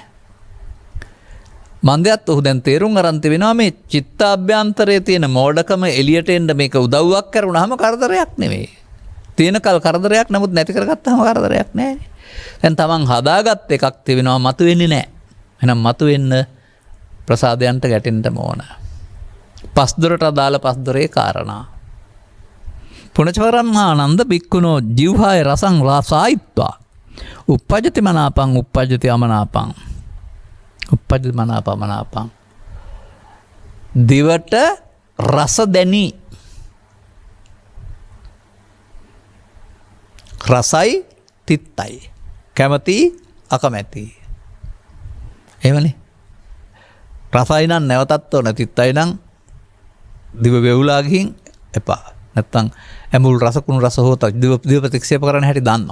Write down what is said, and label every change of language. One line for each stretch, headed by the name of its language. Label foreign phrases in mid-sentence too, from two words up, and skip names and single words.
Sinhala: මන්දයත් ඔහු දැන් තේරුම් අරන් තිබෙනවා මේ චිත්තාභ්‍යන්තරයේ තියෙන මෝඩකම එළියට එන්න මේක උදව්වක් කරුණාම කරදරයක් නෙවෙයි. තියෙන කල් කරදරයක් නමුත් නැති කරගත්තාම කරදරයක් නැහැ. දැන් තමන් හදාගත් එකක් තිබෙනවා මතුවෙන්නේ නැහැ. එහෙනම් මතුවෙන්න ප්‍රසාදයන්ට ගැටෙන්න ඕන. පස්දොරට අදාළ පස්දොරේ කාරණා.
Pali: පුනචවරම්මානන්ද බික්කුණෝ ජිව්හාය රසං රසායිත්වා uppajjati මනාපං uppajjati අමනාපං uppajjati මනාපමනාපං
Sinhala: දිවට රස දැනි රසයි තිත්තයි කැමති අකමැති එහෙමනේ රසයි නම් නැවතත් ඕන තිත්තයි නම් දිව වෙවුලා ගිහින් එපා නැත්තම් ඇඹුල් රස කුණු රස හොත දිව ප්‍රතික්ෂේප කරන්න හැටි දන්නවා.